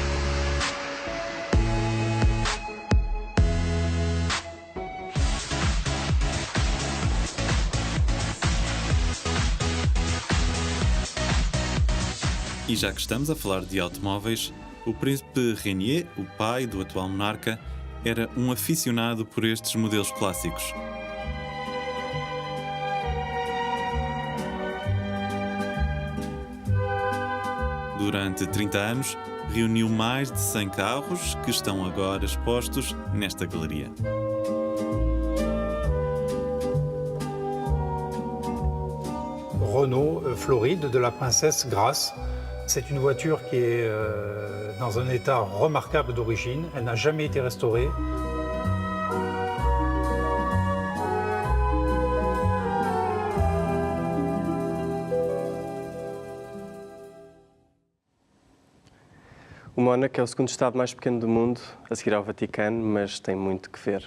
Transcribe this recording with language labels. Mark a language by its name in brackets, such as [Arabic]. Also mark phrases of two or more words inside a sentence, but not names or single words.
[Portuguese] E já que estamos a falar de automóveis, o príncipe Rainier, o pai do atual monarca, era um aficionado por estes modelos clássicos. Durante 30 anos, reuniu mais de 100 carros que estão agora expostos nesta galeria. [French] Renault Floride de la Princesse Grace. C'est une voiture qui est dans un état remarquable d'origine. Elle n'a jamais été restaurée. [Portuguese] O Mónaco é o segundo estado mais pequeno do mundo, a seguir ao Vaticano, mas tem muito que ver.